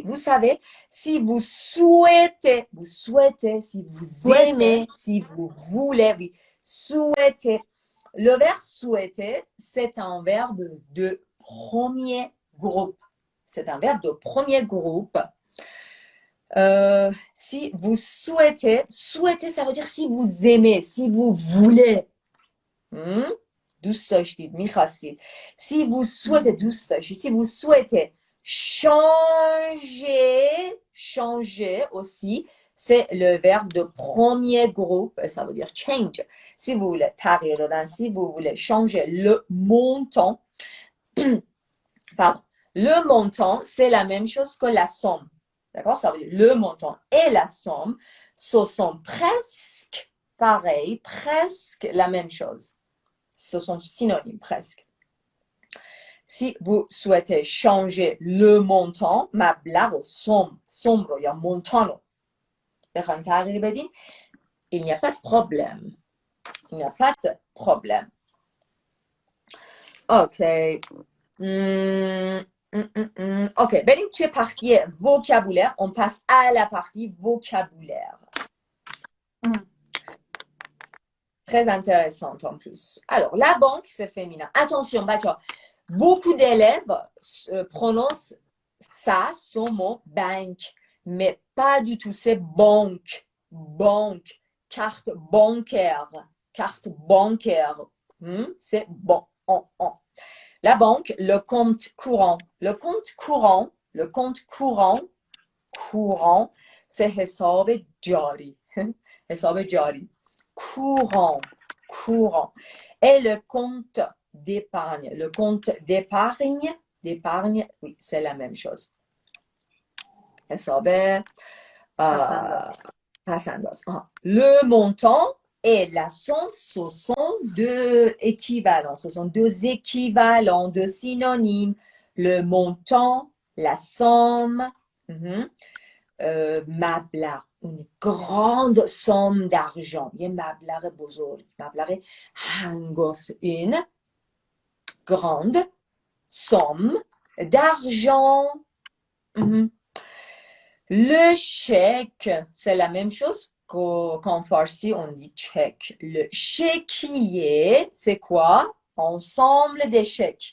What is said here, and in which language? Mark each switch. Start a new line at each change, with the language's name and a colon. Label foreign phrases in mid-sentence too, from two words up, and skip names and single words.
French: Vous savez, si vous souhaitez, si vous aimez, si vous voulez, oui, souhaiter. Le verbe souhaiter, c'est un verbe de premier groupe. Si vous souhaitez, ça veut dire si vous aimez, si vous voulez.
Persian: دوست داشتید، میخواستید.
French: Si vous souhaitez,
Persian: دوست داشتید.
French: Si vous souhaitez changer aussi, c'est le verbe de premier groupe, ça veut dire change. Si vous voulez
Persian: تغییر دادن,
French: si vous voulez changer le montant, pardon, le montant, c'est la même chose que la somme. D'accord? Ça veut dire le montant et la somme, ce sont presque pareils, presque la même chose. Ce sont synonymes, presque. Si vous souhaitez changer le montant,
Persian: مبلغ و somme رو یا montant رو بخواین تغییر بدین,
French: il n'y a pas de problème. Ok. Ok,
Persian: بریم توی
French: partie vocabulaire. On passe à la partie vocabulaire. Très intéressante en plus. Alors, la banque, c'est féminin. Attention, beaucoup d'élèves prononcent ça, son mot, bank, mais pas du tout. C'est banque, banque, carte bancaire, carte bancaire. C'est bon. La banque, le compte courant. Le compte courant, c'est
Persian: حساب جاری. حساب جاری.
French: Courant. Et le compte d'épargne. Le compte d'épargne, oui, c'est la même chose.
Persian: حساب پس‌انداز.
French: Le montant et la somme, ce sont deux équivalents. Ce sont deux équivalents, deux synonymes. Le montant, la somme. مبلغ، une grande somme d'argent.
Persian: یه مبلغ بزرگ، مبلغ هنگفت.
French: Une grande somme d'argent. Le chèque, c'est la même chose qu'en farsi, on dit chèque. Le chéquier, c'est quoi? Ensemble des chèques.